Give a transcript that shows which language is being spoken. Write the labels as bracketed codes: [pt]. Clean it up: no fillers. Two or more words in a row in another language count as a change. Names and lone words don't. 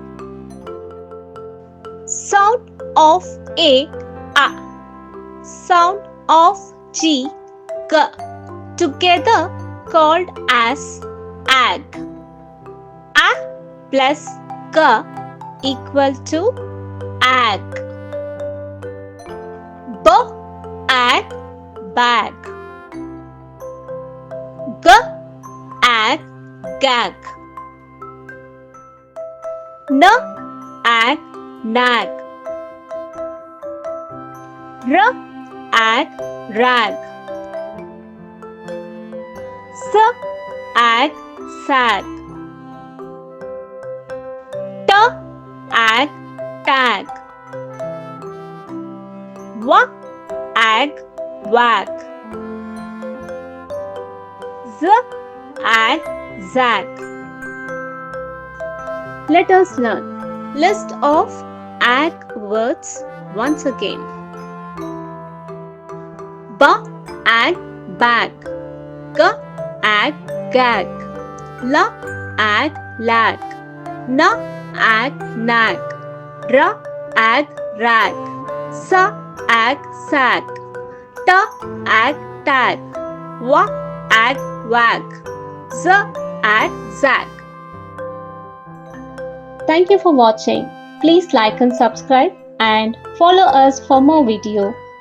[en] Sound of A, A. Sound of G, G. Together called as ag. A plus G equal to ag. B, ag, bag. G, ag, gag. N, ag, nag. R, ag, rag. S, ag, sag. T, ag, tag. W, ag, wag. Z, ag, zag. Let us learn list of ag words once again. B, ag, bag. G, ag, gag. L, ag, lag. N, ag, nag. R, ag, rag. S, ag, sag. T, ag, tag. W, ag, wag. Z, ag, zag. Thank you for watching. Please like and subscribe and follow us for more video.